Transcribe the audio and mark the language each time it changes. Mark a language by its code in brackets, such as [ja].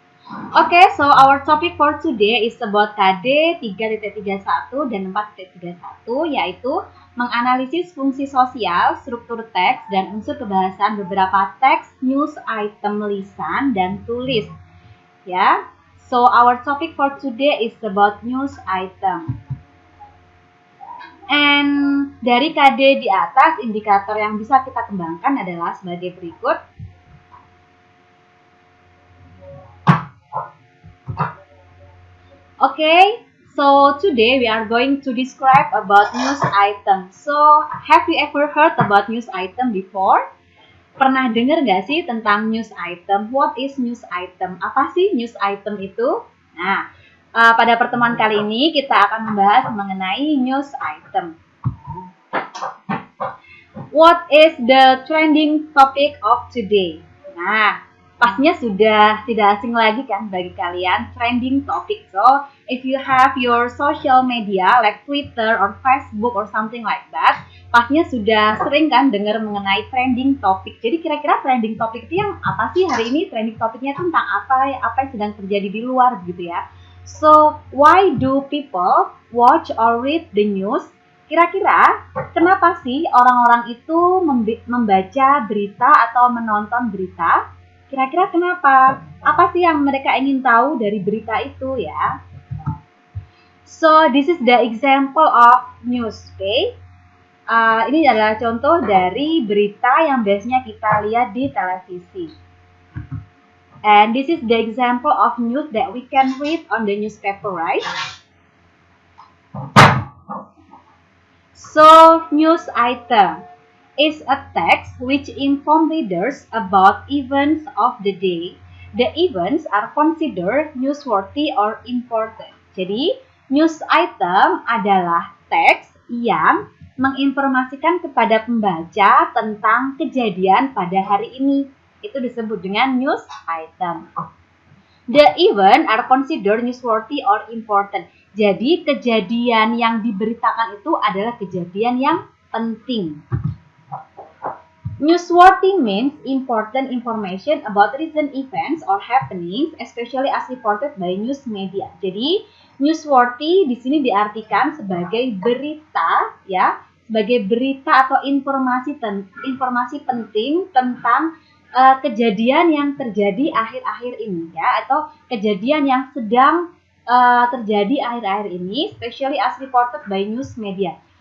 [en] Okay, so our topic for today is about [id] KD 3.31 dan 4.31, yaitu menganalisis fungsi sosial, struktur teks, dan unsur kebahasan beberapa teks, news item lisan, dan tulis. [en] Ya, so our topic for today is about news item. [id] And dari KD di atas, indikator yang bisa kita kembangkan adalah sebagai berikut. [en] Okay, so today we are going to describe about news item. So, have you ever heard about news item before? [id] Pernah dengar nggak sih tentang news item? [en] What is news item? [id] Apa sih news item itu? Nah, pada pertemuan kali ini kita akan membahas mengenai news item. [en] What is the trending topic of today? [id] Nah, pastinya sudah tidak asing lagi kan bagi kalian trending topic. [en] So, if you have your social media like Twitter or Facebook or something like that, [id] pastinya sudah sering kan dengar mengenai trending topic. Jadi kira-kira trending topic itu yang apa sih hari ini? Trending topiknya tentang apa yang sedang terjadi di luar gitu ya. [en] So, why do people watch or read the news? [id] Kira-kira kenapa sih orang-orang itu membaca berita atau menonton berita? Kira-kira kenapa? Apa sih yang mereka ingin tahu dari berita itu ya? [en] So, this is the example of news, okay? [id] Ini adalah contoh dari berita yang biasanya kita lihat di televisi. [en] And this is the example of news that we can read on the newspaper, right? So, news item is a text which inform readers about events of the day. The events are considered newsworthy or important. [id] Jadi, news item adalah teks yang menginformasikan kepada pembaca tentang kejadian pada hari ini. Itu disebut dengan news item. [en] The event are considered newsworthy or important. [id] Jadi, kejadian yang diberitakan itu adalah kejadian yang penting. [en] Newsworthy means important information about recent events or happenings, especially as reported by news media. [id] Jadi, newsworthy di sini diartikan sebagai berita, ya, sebagai berita atau informasi penting tentang kejadian yang terjadi akhir-akhir ini, ya, atau kejadian yang sedang terjadi akhir-akhir ini, [en] especially as reported by news media.